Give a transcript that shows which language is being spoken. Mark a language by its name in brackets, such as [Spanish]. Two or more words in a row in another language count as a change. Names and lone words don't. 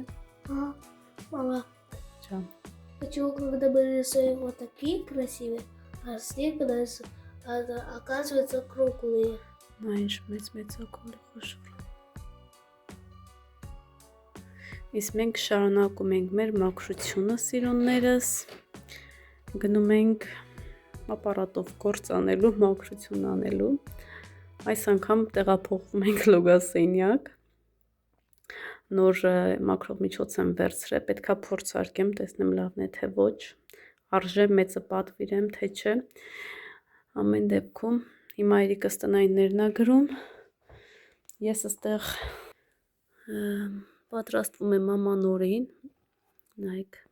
[Russian] Мама, [Armenian] Ջան։ [Russian] почему, когда мы рисуем вот такие красивые, а снег у нас оказывается круглые? [Armenian] Նա ինչ մեծ ակոլի խոշոր։ Իսկ մենք շարունակում ենք մեր մաքրությունը սիրուններս։ Գնում ենք ապարատով գործ անելու, մաքրություն անելու։ Այս անգամ տեղափոխվում ենք լոգասենյակ։ Նոր մաքրող միջոց եմ վերցրել, պետքա փորձարկեմ, տեսնեմ լավն է թե ոչ, արժե մեծը պատվիրեմ թե չէ։ Ամեն դեպքում հիմա Երիկս տնայիններն է գրում։ Ես այստեղ պատրաստվում եմ մամանորին, նայեք,